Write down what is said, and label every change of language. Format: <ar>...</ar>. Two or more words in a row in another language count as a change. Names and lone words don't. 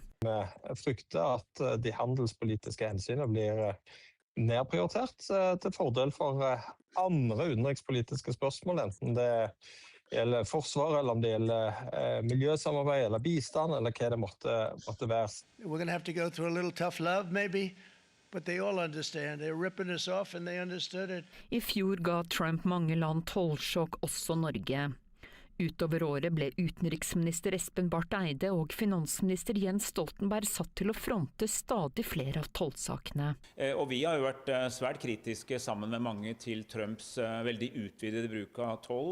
<no>Vi frykter at de handelspolitiske hensynene blir nedprioritert til fordel for andre utenrikspolitiske spørsmål, enten det gjelder forsvar, eller om det gjelder miljøsamarbeid, eller bistand, eller hva det måtte være.</no> <en>We're going to have to go through a little tough love, maybe, but they all understand. They're ripping us off, and they understood it.</en> <no>I fjor ga Trump mange land tollsjokk, også Norge. Utover året ble utenriksminister Espen Barth Eide og finansminister Jens Stoltenberg satt til å fronte stadig flere av tollsakene. Og vi har jo vært svært kritiske sammen med mange til Trumps veldig utvidede bruk av toll.</no>